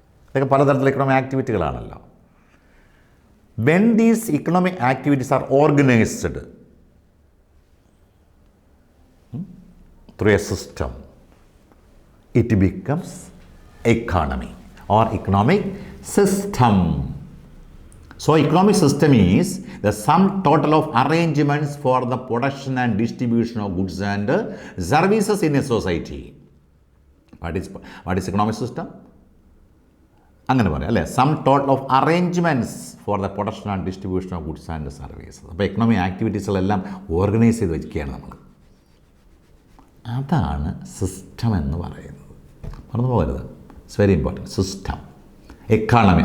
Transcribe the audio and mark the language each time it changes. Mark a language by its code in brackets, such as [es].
[ml] ഇതൊക്കെ പലതരത്തിലുള്ള economic ആക്ടിവിറ്റികളാണല്ലോ. [en] When these economic activities are organised through a system, it becomes economy or economic system. So economic system is the sum total of arrangements for the production and distribution of goods and services in a society. What is economic system? [ml] അങ്ങനെ പറയാം അല്ലേ, [en] Sum total of arrangements for the production and distribution of goods and services. [ml] അപ്പോൾ economic ആക്ടിവിറ്റീസുകളെല്ലാം organise ചെയ്ത് വയ്ക്കുകയാണ് നമ്മൾ. അതാണ് system എന്ന് പറയുന്നത്. മറന്നു പോകരുത്, [en] It's very important. System, economy.